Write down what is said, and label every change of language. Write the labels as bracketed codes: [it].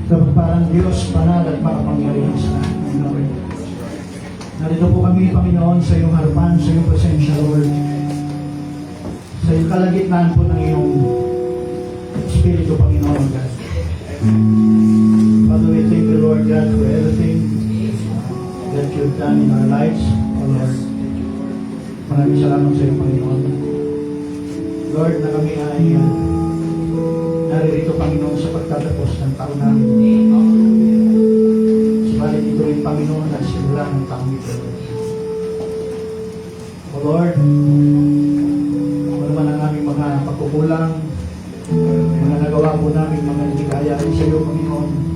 [tl] Parang Diyos, panal at makapangyarihan sa ating Lord. Narito po kami, Panginoon, sa iyong harapan, sa iyong presensya, Lord. Sa iyong kalagitnaan po ng iyong Espiritu, Panginoon, God. [en] Father, we thank you, Lord God, for everything that you've done in our lives, O Lord. [tl] Maraming salamat sa iyo, Panginoon. Lord, na kami ay naririto, Panginoon, sa pagtatapos ng taon namin. Subalit ito rin, Panginoon, at simula ng taong ito. O Lord, ano naman ang aming mga pagkukulang, mga nagawa po namin, mga hindi kaya rin sa iyo, Panginoon.